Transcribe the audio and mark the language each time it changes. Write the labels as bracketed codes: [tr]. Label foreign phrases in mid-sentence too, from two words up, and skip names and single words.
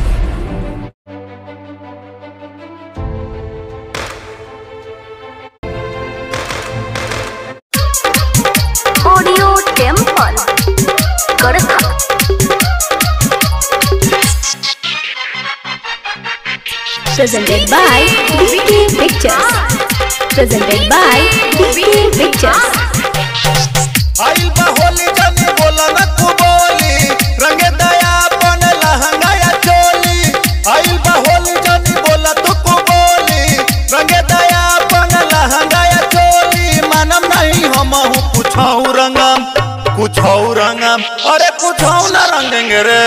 [en] Audio Temple, Karka. Presented by DK Pictures. Presented by DK Pictures. [bho] आइल बा होली जानी बोला न तू बोली रंगे दया अपन लहंगा या चोली। आइल बा होली जानी बोला तू को बोली रंगे दया अपन लहंगा या चोली। मानम नहीं हम हूँ कुछऊ रंगम अरे कुछऊ ना रंगेंगे रे।